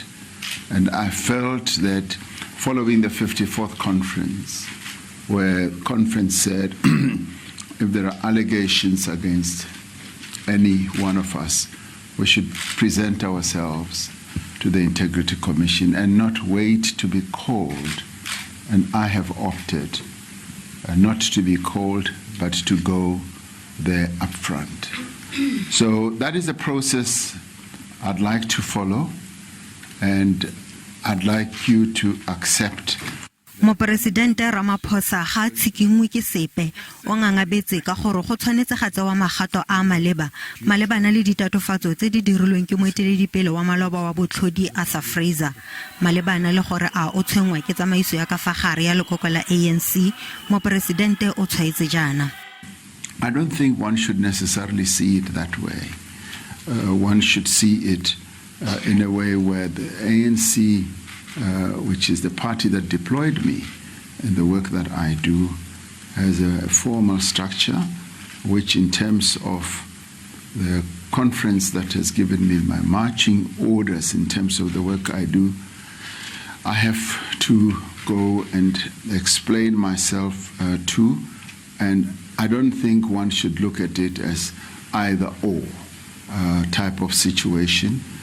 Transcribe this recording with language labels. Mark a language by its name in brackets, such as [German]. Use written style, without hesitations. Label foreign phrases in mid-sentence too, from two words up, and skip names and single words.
[English] And I felt that following the 54th conference, where conference said if there are allegations against any one of us, we should present ourselves to the Integrity Commission and not wait to be called. And I have opted not to be called, but to go there up front. So that is a process I'd like to follow, and I'd like you to accept. [Tswana] Mopresidente Ramaphosa ga tshikingwe ke sepe o ngangabetse ka gore go tshwanetse ga tsewa magato a malebana le ditatofatso tse di dirilweng ke moeteledipele wa maloba wa botlhodi a sa Fraser malebana le gore a o tshengwa ke tsamaiso ya ka fa gare ya lekoko la ANC. Mopresidente o tshwaetse jana. [English] I don't think one should necessarily see it that way. One should see it in a way where the ANC, which is the party that deployed me and the work that I do, has a formal structure, which in terms of the conference that has given me my marching orders in terms of the work I do, I have to go and explain myself to, and I don't think one should look at it as either or type of situation.